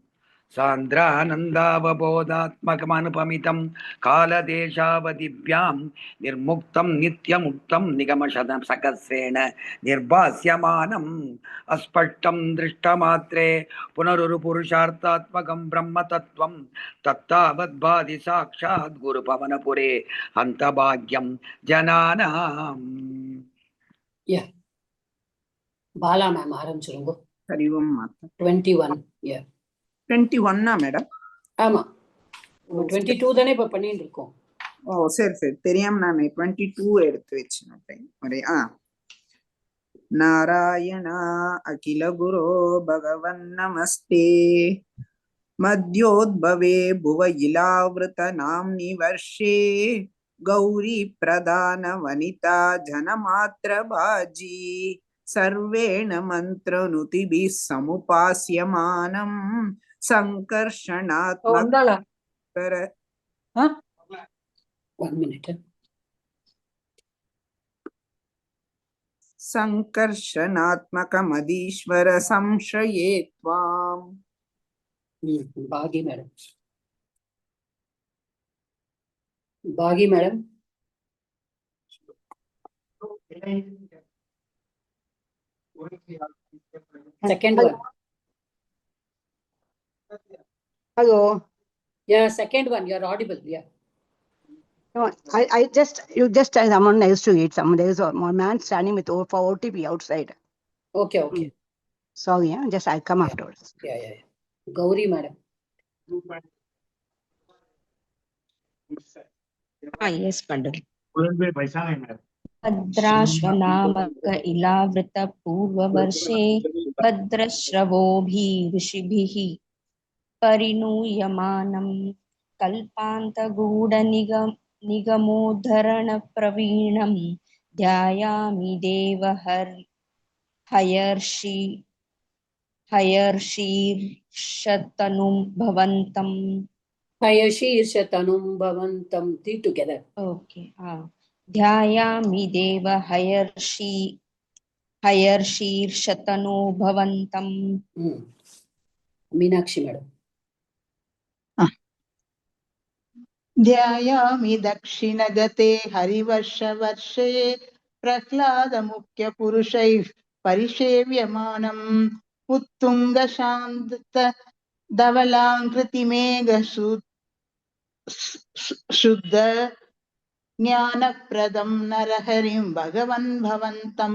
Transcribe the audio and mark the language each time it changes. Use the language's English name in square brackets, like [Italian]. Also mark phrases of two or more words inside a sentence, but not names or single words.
[Sanskrit] सान्द्रानन्दावबोधात्मकमनुपमितं कालदेशावधिभ्यां निर्मुक्तं नित्यमुक्तं निगमशतसहस्रेण निर्भास्यमानम् अस्पष्टं दृष्टमात्रे पुनरुरुपुरुषार्थात्मकं ब्रह्मतत्त्वं तत्तावद्भाति साक्षात् गुरुपवनपुरे हन्तभाग्यं जनानाम्। [Tamil] பாலா மேம் ஆரம்பிச்சிருங்க. [Sanskrit] हरि ॐ [Tamil] மாதா. 21. 21 மேடம்? ஆமா, 22 தானே இப்ப பண்ணிட்டு இருக்கோம். ஓ சரி சரி, தெரியாம நான் 22 எடுத்து வச்சேன். [Sanskrit] हरे नारायणा अखिल गुरु भगवन् नमस्ते. मध्योद्भवे भुव इलावृत नाम्नि वर्षे गौरी प्रधान वनिता जनमात्र भाजि सर्वेण मन्त्रनुतिभिः समुपास्यमानं संकर्षणात्मक संकर्षणात्मकमदीश्वर संशये त्वाम्। [English] बागी मैडम second one. Hello. Yeah, second one. You're audible. Yeah. No, you just someone needs to eat. There is one man standing with for OTP outside. Okay. Sorry, just I'll come afterwards. Yeah. Gauri madam. Yes, Pandit. [Sanskrit] भद्राश्वनामक इलावृत पूर्ववर्षे भद्रश्रवोभिः ऋषिभिः परिणूयमानं कल्पान्तगूढनिगमोद्धरणप्रवीणं ध्यायामि देव हयर्षीर्षतनुं भवन्तम्. [English] Three together. Okay. [Sanskrit] ध्यायामि देव हयर्षीर्षतनो भवन्तम्. [English] मीनाक्षी मैडम. [Sanskrit] ध्यायामि दक्षिणगते हरिवर्षवर्षे प्रह्लादमुख्यपुरुषैः परिसेव्यमानम् उत्तुङ्गशान्त धवलाङ्कृतिमेघशुद्ध ज्ञानप्रदं नरहरिं भगवन् भवन्तम्.